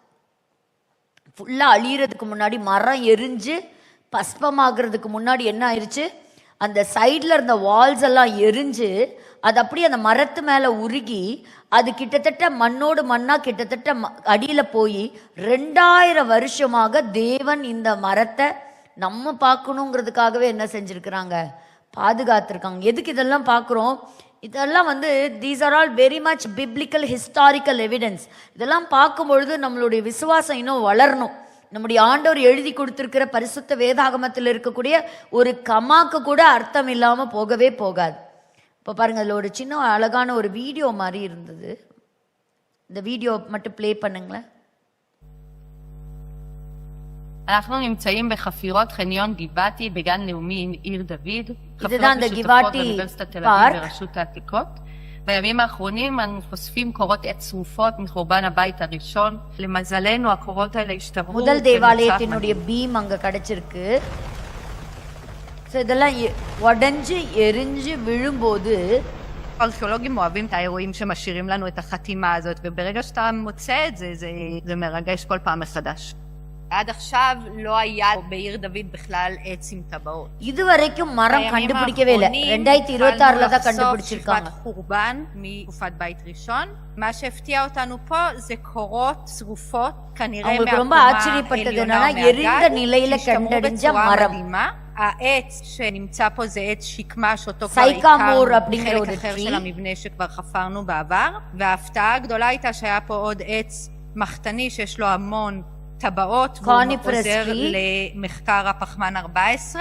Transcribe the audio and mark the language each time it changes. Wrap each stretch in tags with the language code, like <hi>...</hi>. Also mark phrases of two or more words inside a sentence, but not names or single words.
<ta>ஃபுல்லாக அழியறதுக்கு முன்னாடி மரம் எரிஞ்சு பஸ்பமாகிறதுக்கு முன்னாடி என்ன ஆயிடுச்சு, அந்த சைடில் இருந்த வால்ஸ் எல்லாம் எரிஞ்சு அது அப்படியே அந்த மரத்து மேலே உருகி அது கிட்டத்தட்ட மண்ணோடு மண்ணாக கிட்டத்தட்ட அடியில் போய் 2000 வருஷமாக தேவன் இந்த மரத்தை நம்ம பார்க்கணுங்கிறதுக்காகவே என்ன செஞ்சுருக்கிறாங்க, பாதுகாத்துருக்காங்க. எதுக்கு இதெல்லாம் பார்க்குறோம், இதெல்லாம் வந்து</ta> <en>these are all very much biblical historical evidence.</en> <ta>இதெல்லாம் பார்க்கும்பொழுது நம்மளுடைய விசுவாசம் இன்னும் வளரணும். நம்முடைய ஆண்டவர் எழுதி கொடுத்திருக்கிற பரிசுத்த வேதாகமத்தில் இருக்கக்கூடிய ஒரு கமாக்கு கூட அர்த்தம் இல்லாமல் போகவே போகாது. இப்போ பாருங்க, அதில் ஒரு சின்ன அழகான ஒரு வீடியோ மாதிரி இருந்தது. இந்த வீடியோ மட்டும் ப்ளே பண்ணுங்களேன்.</ta> <he>אנחנו נמצאים בחפירות חניון גיבעתי בגן לאומי עיר דוד, חפירות משותפות באוניברסיטת תל אביב ורשות העתיקות. בימים האחרונים אנו חושפים קורות עץ שרופות מחורבן הבית הראשון. למזלנו הקורות האלה השתברו</he> <ta>முதல் தேவாலயத்தினுடைய பீம் அங்க கிடைச்சிருக்கு. இதெல்லாம் உடைஞ்சு எரிஞ்சு விழும்போது</ta> <he>ארכיאולוגים אוהבים את האירועים שמשאירים לנו את החתימה הזאת, וברגע שאתה מוצא את זה, זה מרגש כל פעם מחדש. עד עכשיו לא היה בעיר דוד בכלל עץ עם טבעות.</he> <ta>இதுவரைக்கும் மரம் கண்டுபிடிக்கவே இல்லை. 2026ல தான் கண்டுபிடிச்சிருக்காங்க.</ta> <he>חורבן מתקופת בית ראשון. מה שהפתיע אותנו פה זה קורות שרופות, כנראה</he> <ta>ரொம்ப ஆச்சரியப்பட்டது என்னன்னா எரிந்த நிலையில கண்டறிஞ்ச மரம்.</ta> <he>העץ שנמצא פה זה עץ שקמה, שאותו כבר סייקמור הכרנו מחלק אחר של המבנה שכבר חפרנו בעבר, וההפתעה הגדולה הייתה שהיה פה עוד עץ מחתני שיש לו המון טבעות, והוא עוזר למחקר הפחמן 14.</he>